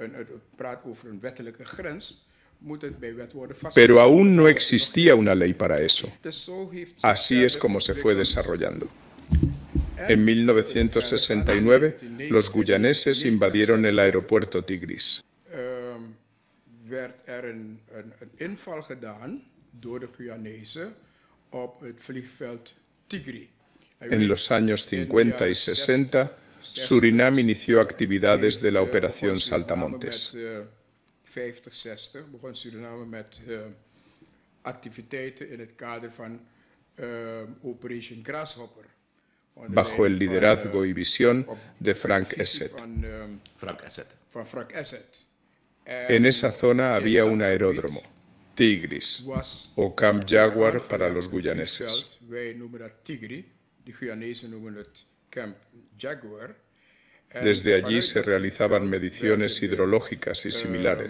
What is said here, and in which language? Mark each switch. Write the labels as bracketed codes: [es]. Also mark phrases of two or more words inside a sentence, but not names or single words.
[es] Pero aún no existía una ley para eso. Así es como se fue desarrollando. En 1969, los guyaneses invadieron el aeropuerto Tigris. [nl] Werd een inval gedaan door de Guyanezen op het vliegveld Tigri. [es] En los años 50 y 60, Surinam inició actividades de la Operación Saltamontes. [nl] 50-60 begon Suriname met activiteiten in het kader van Operation Grasshopper. [es] Bajo el liderazgo y visión de Frank Essed. En esa zona había un aeródromo, Tigris, o Camp Jaguar para los guyaneses. Desde allí se realizaban mediciones hidrológicas y similares.